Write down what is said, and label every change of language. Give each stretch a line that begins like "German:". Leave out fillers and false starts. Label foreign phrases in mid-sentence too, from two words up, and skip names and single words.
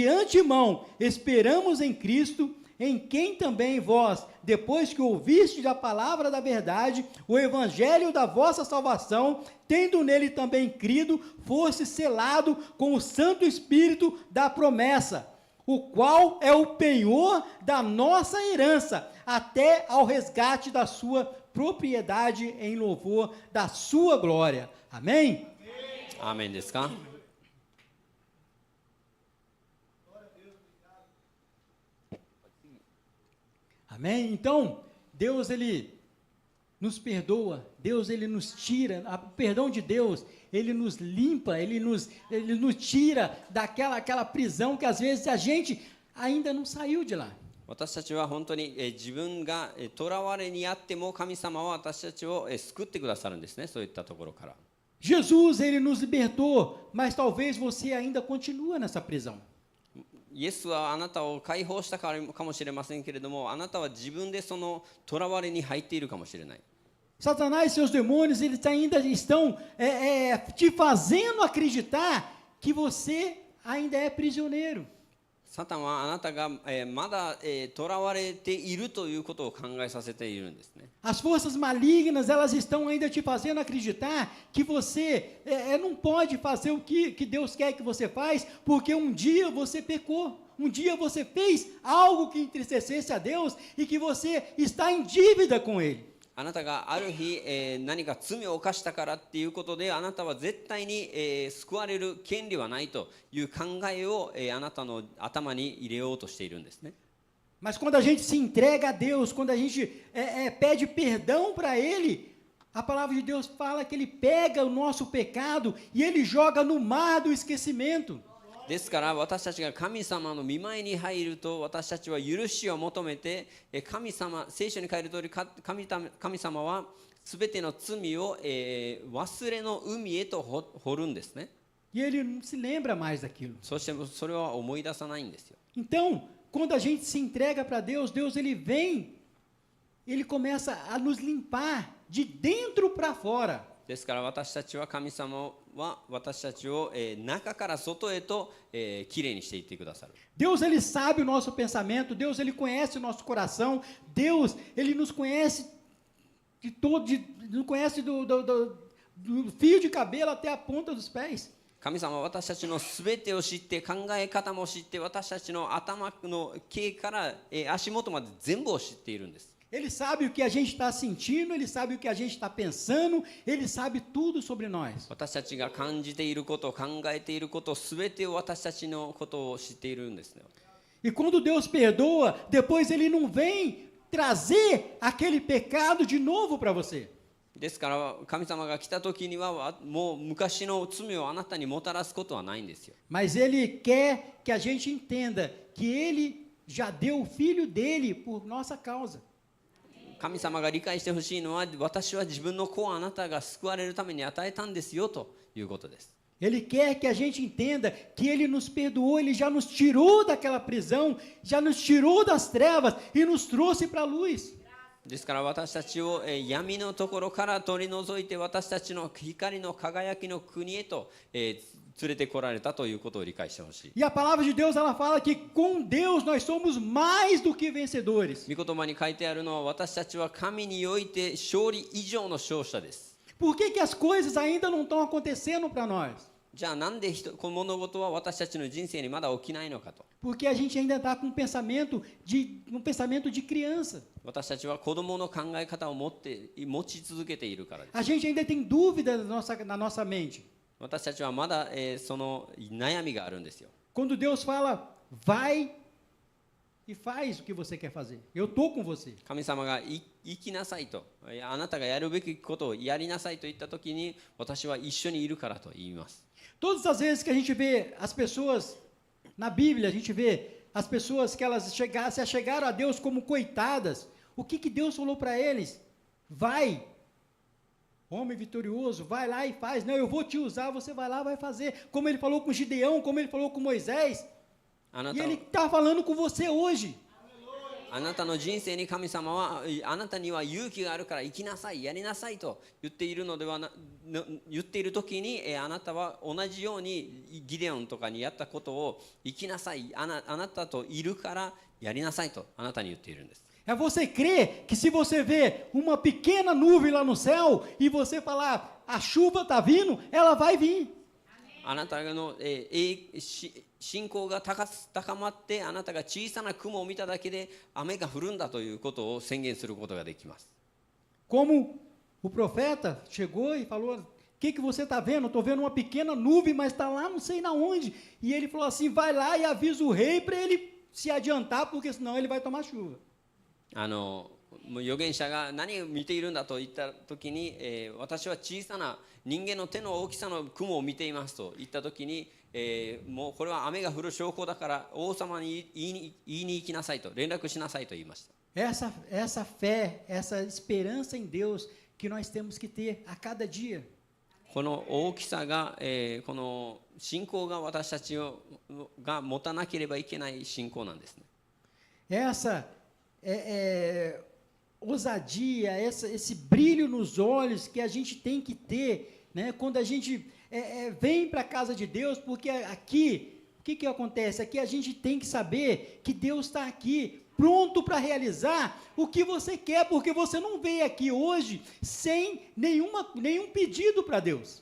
Portuguese: antemão esperamos em Cristo, em quem também vós, depois que ouvistes a palavra da verdade, o evangelho da vossa salvação, tendo nele também crido, fosse selado com o Santo Espírito da promessa, o qual é o penhor da nossa herança, até ao resgate da sua propriedade em louvor da sua glória. Amém?
Japanese: アーメンですか？
Portuguese: Amém? Então, Deus, Ele nos perdoa, Deus, Ele nos tira, o perdão de Deus, Ele nos limpa, Ele nos tira daquela prisão que às vezes a gente ainda não saiu de lá.
Japanese: 私たちは本当に、自分が囚われにあっても神様は私たちを、救ってくださるんですね。そういったところから。
Portuguese: Jesus, Ele nos libertou, mas talvez você ainda continua nessa prisão.
Japanese: イエスはあなたを解放したからかもしれませんけれども、あなたは自分でその囚われに入っているかもしれない。
Portuguese: Satanás e seus demônios, eles ainda estão te fazendo acreditar que você ainda é prisioneiro.
Japanese: サタンはあなたが、まだ、囚われているということを考えさせているんですね。
Portuguese: As forças malignas, elas estão ainda te fazendo acreditar que você não pode fazer o que Deus quer que você faz, porque um dia você pecou, um dia você fez algo que entristecesse a Deus e que você está em dívida com Ele.
Japanese: あなたがある日、何か罪を犯したからっていうことであなたは絶対に、救われる権利はないという考えを、あなたの頭に入れようとしているんですね。
Portuguese: Mas quando a gente se entrega a Deus, quando a gente pede perdão para Ele, a palavra de Deus fala que Ele pega o nosso pecado e Ele joga no mar do esquecimento.
Japanese: ですから私たちが神様の御前に入ると私たちは許しを求めて神様、聖書に書いてある通り神様はすべての罪を、忘れの海へと掘るんですね。
Portuguese: E Ele não se lembra mais daquilo.
Japanese: そしてそれは思い出さないんですよ。
Portuguese: Então, quando a gente se entrega para Deus, Deus Ele vem, Ele começa a nos limpar de dentro para fora.
Japanese: ですから私たちは神様は私たちを、中から外へと、きれいにしていってくださる。
Portuguese: Deus, Ele sabe o nosso pensamento, Deus, Ele conhece o nosso coração, Deus, Ele nos conhece de todo, nos conhece do fio de cabelo até a ponta dos pés.
Japanese: 神様は私たちのすべてを知って考え方も知って私たちの頭の毛から、足元まで全部を知っているんです。
Portuguese: Ele sabe o que a gente está sentindo, ele sabe o que a gente está pensando, ele sabe tudo sobre nós.
Japanese: 私たちが感じていること、考えていること、すべてを私たちのことを知っているんですね。
Portuguese: E quando Deus perdoa, depois ele não vem trazer aquele pecado de novo para você.
Japanese: ですから神様が来た時にはもう昔の罪をあなたにもたらすことはないんですよ。
Portuguese: Mas ele quer que a gente entenda que ele já deu o filho dele por nossa causa.
Japanese: 神様が理解してほしいのは、私は自分の子をあなたが救われるために与えたんですよということです。
Portuguese: Ele quer que a gente entenda que ele nos perdoou, ele já nos tirou daquela prisão, já nos tirou das trevas e nos trouxe para a luz.
Japanese: ですから私たちを闇のところから取り除いて、私たちの光の輝きの国へと連れてこられたということを理解してほしい。
Portuguese: E a palavra de Deus, ela fala que com Deus nós somos mais do que vencedores.
Japanese: 御言葉に書いてあるのは、私たちは神において勝利以上の勝者です。
Portuguese: Por que que as coisas ainda não estão acontecendo para nós?
Japanese: じゃあなんでこの物事は私たちの人生にまだ起きないのかと。
Portuguese: Porque a gente ainda está com um pensamento de criança.
Japanese: 私たちは子供の考え方を持ち続けているからです。
Portuguese: A gente ainda tem dúvida na nossa mente.
Japanese: 私たちはまだその悩みがあるんですよ。
Portuguese: Quando Deus fala, vai e faz o que você quer fazer. Eu estou com você.
Japanese: 神様が行きなさいと、あなたがやるべきことをやりなさいと言ったときに、私は一緒にいるからと言います。
Portuguese: Todas as vezes que a gente vê as pessoas, na Bíblia, a gente vê as pessoas que elas se achegaram a Deus como coitadas, o que Deus falou para eles? Vai, homem vitorioso, vai lá e faz. Não, eu vou te usar, você vai lá e vai fazer. Como ele falou com Gideão, como ele falou com Moisés. E ele está falando com você hoje.
Japanese: あなたの人生に神様は、あなたには勇気があるから行きなさい、やりなさいと言っているのではな、言っている時に、あなたは同じようにギデオンとかにやったことを行きなさい、あなたといるからやりなさいとあなたに言っているんです。
Portuguese: É você crer que se você vê uma pequena nuvem lá no céu e você falar, a chuva está vindo, ela vai vir.
Japanese: あなたの信仰が高まって、あなたが小さな雲を見ただけで雨が降るんだということを宣言することができます。
Portuguese: Como o profeta chegou e falou, o que você está vendo? Estou vendo uma pequena nuvem, mas está lá não sei na onde. E ele falou assim, vai lá e avisa o rei para ele se adiantar, porque senão ele vai tomar chuva.
Japanese: 預言者が何を見ているんだと言った時に、私は小さな人間の手の大きさの雲を見ていますと言った時に、もうこれは雨が降る証拠だから王様に言いに行きなさいと、連絡しなさいと言いました。
Portuguese: Essa fé, essa esperança em Deus que nós temos que ter a cada dia.
Japanese: この大きさが、この信仰が私たちが持たなければいけない信仰なんですね。
Portuguese: Essa ousadia, esse brilho nos olhos que a gente tem que ter, né? Quando a gente vem para a casa de Deus, porque aqui, o que acontece? Aqui a gente tem que saber que Deus está aqui, pronto para realizar o que você quer, porque você não veio aqui hoje sem nenhum pedido para Deus.